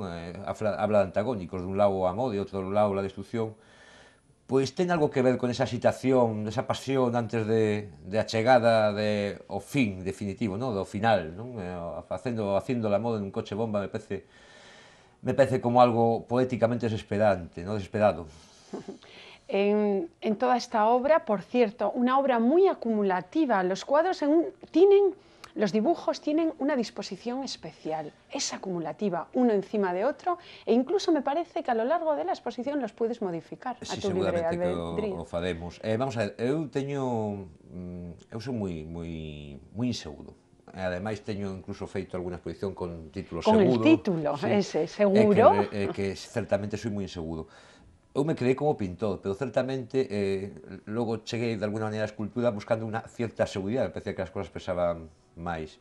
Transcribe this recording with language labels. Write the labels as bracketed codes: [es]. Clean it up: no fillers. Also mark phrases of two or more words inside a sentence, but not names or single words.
[gl] Habla de antagónicos, dun lado o amor e outro lado a destrucción, pois ten algo que ver con esa excitación, esa pasión antes de a chegada ao fin definitivo, non? Do final, non? Facendo o amor en un coche bomba [es] me parece como algo poéticamente desesperante, non? Desesperado. En toda esta obra, por cierto, una obra muy acumulativa. Los cuadros los dibujos tienen una disposición especial, es acumulativa, uno encima de otro, e incluso me parece que a lo largo de la exposición los puedes modificar a tu libre albedrío. [gl] O faremos. Vamos a ver, eu sou moi inseguro. Ademais, teño incluso feito alguna exposición con título seguro. [es] Con el título, sí, ese, seguro. [gl] Que certamente sou moi inseguro. Eu me creei como pintor, pero certamente logo cheguei de alguna maneira a escultura buscando unha cierta seguridade, parecía que as cousas pesaban máis.